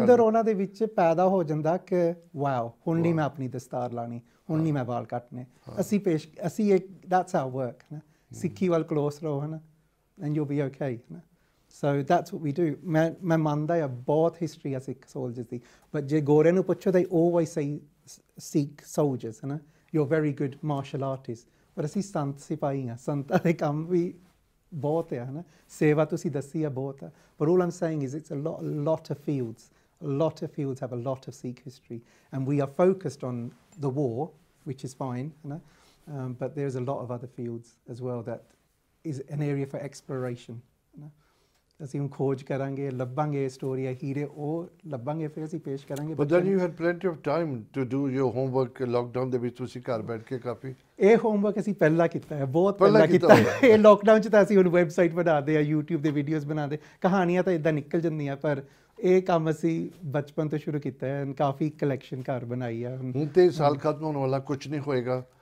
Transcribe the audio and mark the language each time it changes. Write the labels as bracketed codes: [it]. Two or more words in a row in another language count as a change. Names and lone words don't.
[pa] ਅੰਦਰ ਉਹਨਾਂ ਦੇ ਵਿੱਚ ਪੈਦਾ ਹੋ ਜਾਂਦਾ ਕਿ ਵਾਓ, ਹੁਣ ਨਹੀਂ ਮੈਂ ਆਪਣੀ ਦਸਤਾਰ ਲਾਣੀ, ਹੁਣ ਨਹੀਂ ਮੈਂ ਵਾਲ ਕੱਟਣੇ। ਅਸੀਂ ਇੱਕ [en] that's our work, [pa] ਹੈ ਨਾ। ਸਿੱਖੀ ਵੱਲ ਕਲੋਸ ਰਹੋ, ਹੈ ਨਾ, [en] and you be okay, [pa] ਹੈ ਨਾ। [en] so that's what we do. [pa] ਮੈਂ ਮੰਨਦਾ ਆ ਬਹੁਤ ਹਿਸਟਰੀ ਆ ਸਿੱਖ ਸੋਲਜਰਸ ਦੀ, ਬਟ ਜੇ ਗੋਰਿਆਂ ਨੂੰ ਪੁੱਛੋ [en] they always say Sikh soldiers, [pa] ਹੈ ਨਾ, [en] you're very good martial artist, [pa] ਪਰ ਅਸੀਂ ਸੰਤ ਸਿਪਾਹੀ ਆ, ਸੰਤਾਂ ਦੇ ਕੰਮ ਵੀ ਬਹੁਤ ਆ, ਹੈ ਨਾ, ਸੇਵਾ ਤੁਸੀਂ ਦੱਸੀ ਆ ਬਹੁਤ ਆ, ਪਰ [en] all I'm saying is it's a lot of fields, a lot of fields have a lot of Sikh history, and we are focused on the war, which is fine, [pa] ਹੈ ਨਾ, [en] but there's a lot of other fields as well that is an area for exploration, [pa] ਹੈ ਨਾ। ਅਸੀਂ ਹੁਣ ਖੋਜ ਕਰਾਂਗੇ, ਲੱਭਾਂਗੇ ਸਟੋਰੀਆਂ, ਹੀਰੇ ਉਹ ਲੱਭਾਂਗੇ, ਫਿਰ ਅਸੀਂ ਪੇਸ਼ ਕਰਾਂਗੇ। [en] But then you had plenty of time to do your homework lockdown [pa] ਦੇ ਵਿੱਚ, ਤੁਸੀਂ ਘਰ ਬੈਠ ਕੇ ਕਾਫੀ ਇਹ ਹੋਮਵਰਕ ਅਸੀਂ ਪਹਿਲਾਂ ਕੀਤਾ ਹੈ, ਬਹੁਤ ਪਹਿਲਾਂ ਕੀਤਾ ਹੈ। ਇਹ ਲੋਕਡਾਊਨ 'ਚ ਤਾਂ ਅਸੀਂ ਹੁਣ ਵੈਬਸਾਈਟ ਬਣਾਉਂਦੇ ਆ, YouTube ਦੇ ਵੀਡੀਓਜ਼ ਬਣਾਉਂਦੇ, ਕਹਾਣੀਆਂ ਤਾਂ ਇੱਦਾਂ ਨਿਕਲ ਜਾਂਦੀਆਂ, ਪਰ ਇਹ ਕੰਮ ਅਸੀਂ ਬਚਪਨ ਤੋਂ ਸ਼ੁਰੂ ਕੀਤਾ ਹੈ, ਕਾਫੀ ਕਲੈਕਸ਼ਨ ਘਰ ਬਣਾਈ ਆ। ਹੁਣ ਤੇ ਸਾਲ ਖਤਮ ਹੋਣ ਵਾਲਾ, ਕੁਝ ਨਹੀਂ ਹੋਏਗਾ।